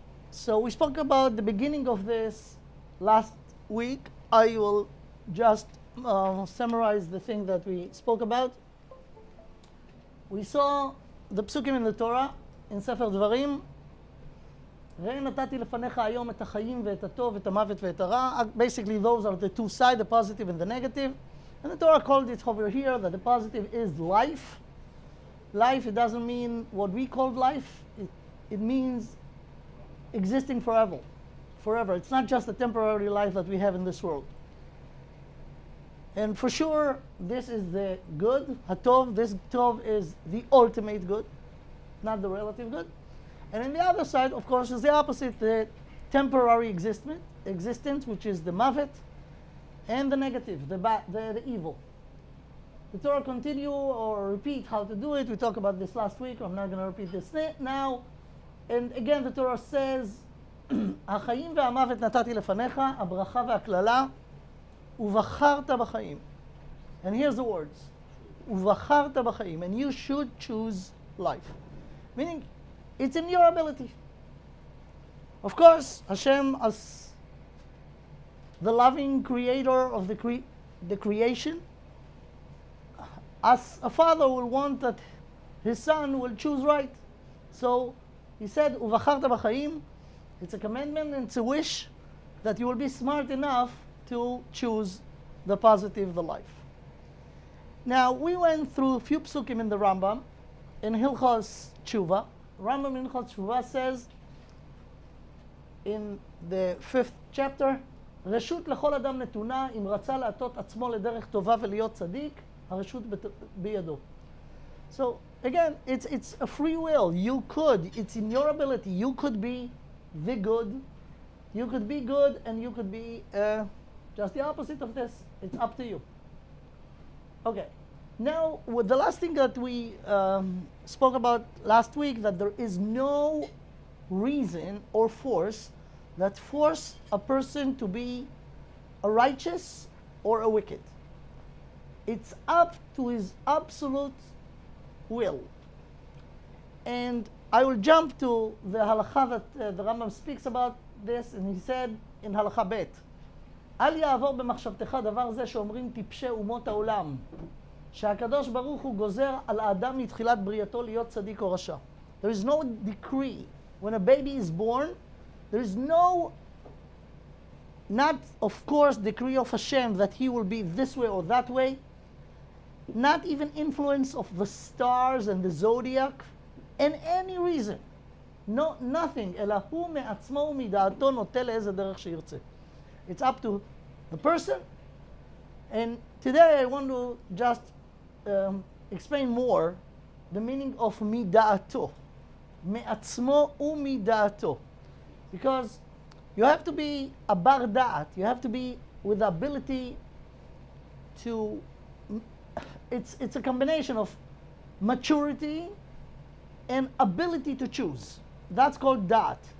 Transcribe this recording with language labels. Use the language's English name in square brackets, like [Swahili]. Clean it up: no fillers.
[English] So we spoke about the beginning of this last week. I will just summarize the thing that we spoke about. We saw the psukim in the Torah, in Sefer Dvarim. [Hebrew] ראה נתתי לפניך היום את החיים ואת הטוב, את המוות ואת הרע. [English] Basically, those are the two sides, the positive and the negative. And the Torah called it over here that the positive is life. Life, it doesn't mean what we called life. It means existing forever. Forever. It's not just a temporary life that we have in this world. And for sure, this is the good, hatov. This tov is the ultimate good, not the relative good. And on the other side, of course, is the opposite, the temporary existence, which is the mavet, and the negative, the evil. The Torah continue or repeat how to do it. We talked about this last week. I'm not going to repeat this now. And again, the Torah says, [Hebrew] החיים והמוות נתתי לפניך, הברכה והקללה, ובחרת בחיים. [English] And here's the words, [Hebrew] ובחרת בחיים, [English] and you should choose life. Meaning, it's in your ability. Of course, Hashem, as the loving creator of the creation, as a father will want that his son will choose right. So he said, [Hebrew] "Uvacharta b'chaim." [English] It's a commandment and it's a wish that you will be smart enough to choose the positive, the life. Now, we went through a few psukim in the Rambam, in Hilchos Tshuva. Rambam in Hilchos Tshuva says, in the 5th chapter, [Hebrew] רשות לכל אדם נתונה, אם רצה להטות עצמו לדרך טובה ולהיות צדיק, הרשות בידו. [English] So, again, it's a free will. You could, it's in your ability. You could be the good. You could be good and you could be just the opposite of this. It's up to you. Okay. Now, with the last thing that we spoke about last week, that there is no reason or force that force a person to be a righteous or a wicked. It's up to his absolute will. And I will jump to the halakha that the Rambam speaks about this, and he said in halakha bet, [Hebrew] אל יעבור במחשבתך דבר זה שאומרים טיפשי אומות העולם, שהקדוש ברוך הוא גוזר על האדם מתחילת בריאתו להיות צדיק או רשע. [English] There is no decree. When a baby is born, there is no, not of course decree of Hashem that he will be this way or that way, not even influence of the stars and the zodiac, and any reason. No, nothing. [Hebrew] אלא הוא מעצמו ומדעתו נוטה לאיזה דרך שירצה. [English] It's up to the person. And today I want to just explain more the meaning of mida'ato. [Hebrew] Me'atzmo u'mida'ato. [English] Because you have to be a bar da'at. You have to be with the ability to, it's a combination of maturity and ability to choose. That's called da'at.